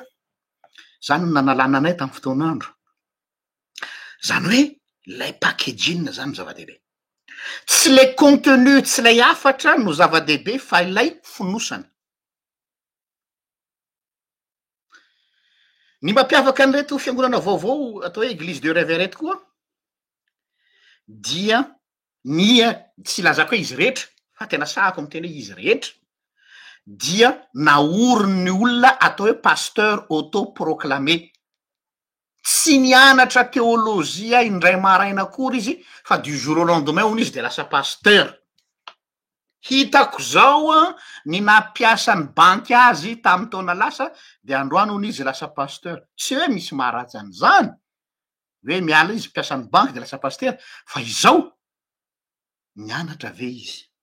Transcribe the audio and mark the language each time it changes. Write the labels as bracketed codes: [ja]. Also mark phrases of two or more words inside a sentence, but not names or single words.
[mg] Zany no nanalana anay tamy fotoan'andro. Zany hoe lay packaging zany zava-dehibe. Tsy le contenu, tsy lay hafatra no zava-dehibe fa ilay fonosana. Ny mampiavaka an'ireto fiangonana vaovao atao hoe [fr] église de réveil [mg] reto koa dia tsy lazako hoe izy rehetra fa tena sahako amy teny hoe izy rehetra dia naoriny olona atao hoe [fr] pasteur autoproclamé. [mg] Tsy nianatra teolozia indray maraina akory izy fa [fr] du jour au lendemain [mg] hono izy de lasa pasteur. Hitako zao ny nampiasa ny banky azy tamy taona lasa de androany hono izy lasa pasteur. Tsy hoe misy maharatsy an'izany hoe miala izy mpiasa ny banky de lasa pasteur, fa izao nianatra ve izy?